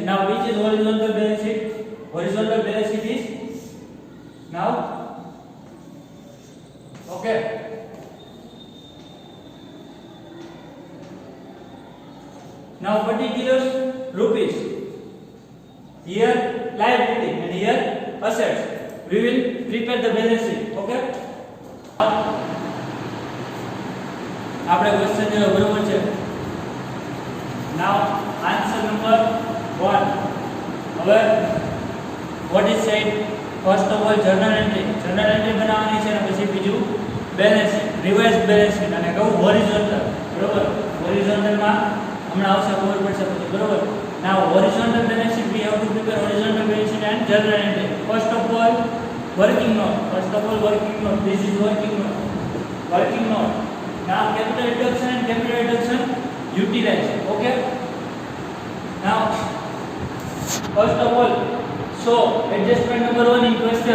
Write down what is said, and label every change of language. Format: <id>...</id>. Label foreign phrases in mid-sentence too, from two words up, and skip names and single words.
<en>Now which is horizontal balance sheet? Horizontal balance sheet is now, okay, now particulars rupees. Here liability and here assets. We will prepare the balance sheet.</en> <gu>Okay. આપણે ક્વેશ્ચન જો બરોબર છે.</gu> <en>Now answer number 1. હવે what is said? First of all journal entry</en> <gu>બનાવવાની છે અને પછી બીજું</gu> <en>balance sheet, revise balance sheet</en> <gu>અને કહું હોરિઝોન્ટલ. બરોબર. હોરિઝોન્ટલ માં હમણાં આવશે ખબર પડશે પછી. બરોબર.</gu> <en>Now horizontal balance sheet we have to prepare horizontal balance sheet and journal entry. First of all working note. This is working note. Now capital deduction and capital deduction utilize. Okay. Now first of all, so adjustment number 1 in question.</en>